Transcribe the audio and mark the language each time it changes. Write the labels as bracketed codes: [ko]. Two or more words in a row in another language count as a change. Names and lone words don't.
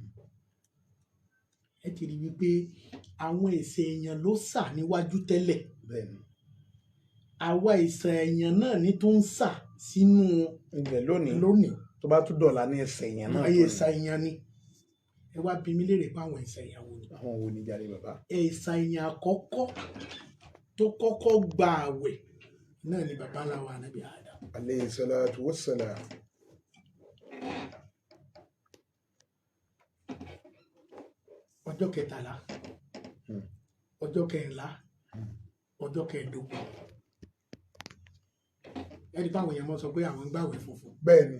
[yo] ẹ ti rí wípé àwọn ẹ̀sẹ̀ èèyàn ló sà níwájú tẹ́lẹ̀, àwa ẹ̀sẹ̀ èèyàn náà ní tó ń sà sínú ilẹ̀ lónìí tó bá tún dọ̀la ní ẹsẹ̀ èèyàn náà. ẹ̀sà èèyàn ni. ẹ wá bí mi léèrè pé àwọn ẹ̀sà èèyàn wo ni? àwọn wo ni jàre bàbá? ẹ̀sà èèyàn àkọ́kọ́ tó kọ́kọ́ gba àwẹ̀ náà ni bàbá ńlá wa Ànábì Adam. [ar] عليه الصلاة والسلام. [yo] ọjọ́ 13, ọjọ́ 14, ọjọ́ 15. ẹni báwọn èèyàn mọ̀ sọ pé àwọn ń gbàwẹ̀ funfun. bẹ́ẹ̀ ni